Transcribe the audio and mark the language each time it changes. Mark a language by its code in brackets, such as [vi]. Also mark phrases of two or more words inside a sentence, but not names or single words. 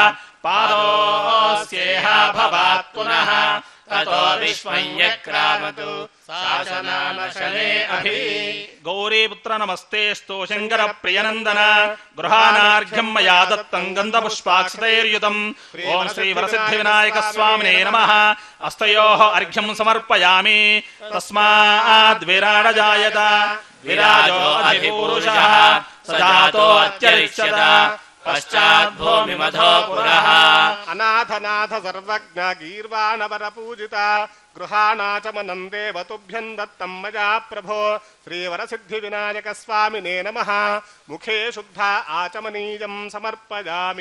[sa] పాదోస్యేహ భవాత్ పునః తతో విశ్వం యక్రామతు శాసనానశనే అభి గౌరీపుత్ర నమస్తేస్తు శంకర ప్రియనందన గృహానార్ఘ్యం మయా దత్తం గంధపుష్పాక్షతైర్యుతం ఓం శ్రీ వరసిద్ధి వినాయక స్వామినే నమః అస్తయోః అర్ఘ్యం సమర్పయామి తస్మాద్ విరాడజాయత విరాజో అధిపురుషః సజాతో అత్యరిష్యత पश्चाद्भूमिमधो पुरः अनाथनाथ सर्वज्ञ गीर्वाणवर पूजित गृहाणाचमनं देवतुभ्यं दत्तं मया प्रभो श्रीवरसिद्धिविनायक स्वामिने नमः मुखे शुद्धा आचमनीयं समर्पयामि